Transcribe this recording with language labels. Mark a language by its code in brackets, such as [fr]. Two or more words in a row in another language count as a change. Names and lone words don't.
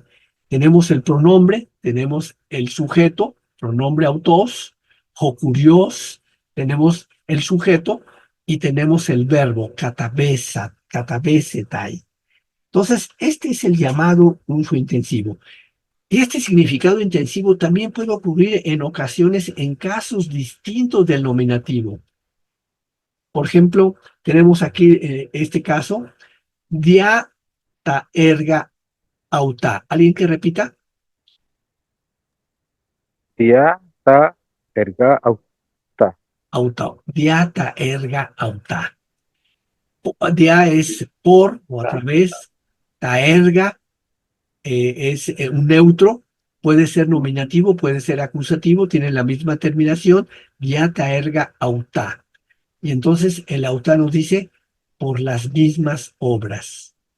[es] Tenemos el pronombre, tenemos el sujeto, pronombre [el] autos, o curios, [es] tenemos el sujeto y tenemos el verbo, katabesetai. Entonces, este es el llamado uso intensivo. Y este significado intensivo también puede ocurrir en ocasiones en casos distintos del nominativo. Por ejemplo, tenemos aquí este caso, [el] dia ta erga auta. [es] ¿Alguien que repita? [el] Dia, ta, erga, auta. Auta. Dia ta erga auta. [es] Dia es por o a través, taerga es un neutro, puede ser nominativo, puede ser acusativo, tiene la misma terminación, [el] dia, taerga, autá. [es] Y entonces el autá nos dice por las mismas obras.